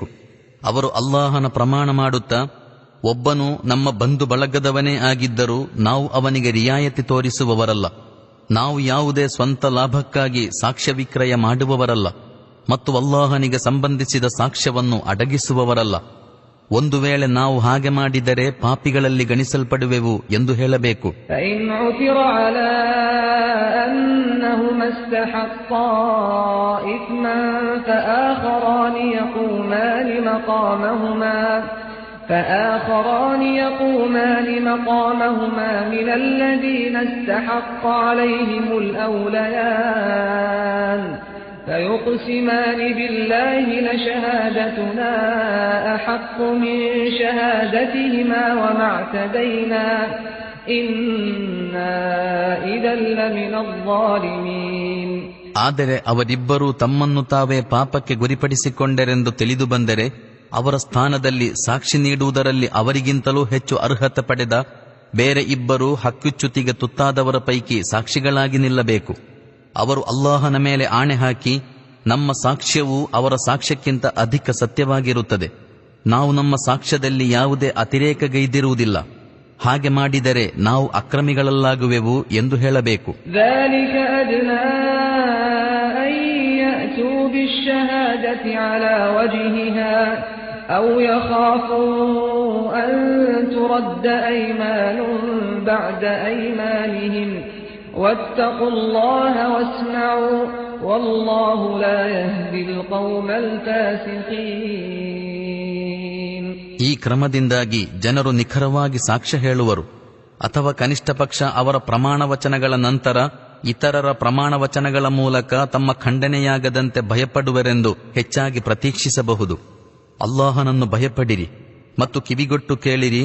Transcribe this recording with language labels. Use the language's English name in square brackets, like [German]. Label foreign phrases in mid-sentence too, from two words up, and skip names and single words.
[Kannada] ಅವರು ಅಲ್ಲಾಹನ ಪ್ರಮಾಣ ಮಾಡುತ್ತಾ, ಒಬ್ಬನು ನಮ್ಮ ಬಂಧು ಬಳಗದವನೇ ಆಗಿದ್ದರೂ ನಾವು ಅವನಿಗೆ ರಿಯಾಯತಿ ತೋರಿಸುವವರಲ್ಲ. ನಾವು ಯಾವುದೇ ಸ್ವಂತ ಲಾಭಕ್ಕಾಗಿ ಸಾಕ್ಷ್ಯ ವಿಕ್ರಯ ಮಾಡುವವರಲ್ಲ ಮತ್ತು ಅಲ್ಲಾಹನಿಗೆ ಸಂಬಂಧಿಸಿದ ಸಾಕ್ಷ್ಯವನ್ನು ಅಡಗಿಸುವವರಲ್ಲ. ಒಂದು ವೇಳೆ ನಾವು ಹಾಗೆ ಮಾಡಿದರೆ ಪಾಪಿಗಳಲ್ಲಿ ಗಣಿಸಲ್ಪಡುವೆವು ಎಂದು ಹೇಳಬೇಕು. [Arabic] فآخران يقومان مقامهما من الذين استحق عليهم الأوليان فيقسمان بالله لشهادتنا أحق من شهادتهما وما اعتدينا إنا إذا لمن الظالمين. [Kannada] ಆದರೆ ಅವರಿಬ್ಬರೂ ತಮ್ಮನ್ನು ತಾವೇ ಪಾಪಕ್ಕೆ ಗುರಿಪಡಿಸಿಕೊಂಡರೆಂದು ತಿಳಿದು ಬಂದರೆ ಅವರ ಸ್ಥಾನದಲ್ಲಿ ಸಾಕ್ಷಿ ನೀಡುವುದರಲ್ಲಿ ಅವರಿಗಿಂತಲೂ ಹೆಚ್ಚು ಅರ್ಹತೆ ಪಡೆದ ಬೇರೆ ಇಬ್ಬರು ಹಕ್ಕುಚ್ಯುತಿಗೆ ತುತ್ತಾದವರ ಪೈಕಿ ಸಾಕ್ಷಿಗಳಾಗಿ ನಿಲ್ಲಬೇಕು. ಅವರು ಅಲ್ಲಾಹನ ಮೇಲೆ ಆಣೆ ಹಾಕಿ, ನಮ್ಮ ಸಾಕ್ಷ್ಯವು ಅವರ ಸಾಕ್ಷ್ಯಕ್ಕಿಂತ ಅಧಿಕ ಸತ್ಯವಾಗಿರುತ್ತದೆ, ನಾವು ನಮ್ಮ ಸಾಕ್ಷ್ಯದಲ್ಲಿ ಯಾವುದೇ ಅತಿರೇಕಗೈದಿರುವುದಿಲ್ಲ, ಹಾಗೆ ಮಾಡಿದರೆ ನಾವು ಅಕ್ರಮಿಗಳಲ್ಲಾಗುವೆವು ಎಂದು ಹೇಳಬೇಕು. [Arabic] بالشهادة على وجهها أو يخافوا أن ترد أيمان بعد أيمانهم واتقوا الله واسمعوا والله لا يهدي القوم الفاسقين. [Kannada] ಈ ಕ್ರಮದಿಂದಾಗಿ ಜನರು ನಿಖರವಾಗಿ ಸಾಕ್ಷ್ಯ ಹೇಳುವರು ಅಥವಾ ಕನಿಷ್ಠ ಪಕ್ಷ ಅವರ ಪ್ರಮಾಣವಚನಗಳ ನಂತರ ಇತರರ ಪ್ರಮಾಣವಚನಗಳ ಮೂಲಕ ತಮ್ಮ ಖಂಡನೆಯಾಗದಂತೆ ಭಯಪಡುವರೆಂದು ಹೆಚ್ಚಾಗಿ ಪ್ರತೀಕ್ಷಿಸಬಹುದು. ಅಲ್ಲಾಹನನ್ನು ಭಯಪಡಿರಿ ಮತ್ತು ಕಿವಿಗೊಟ್ಟು ಕೇಳಿರಿ.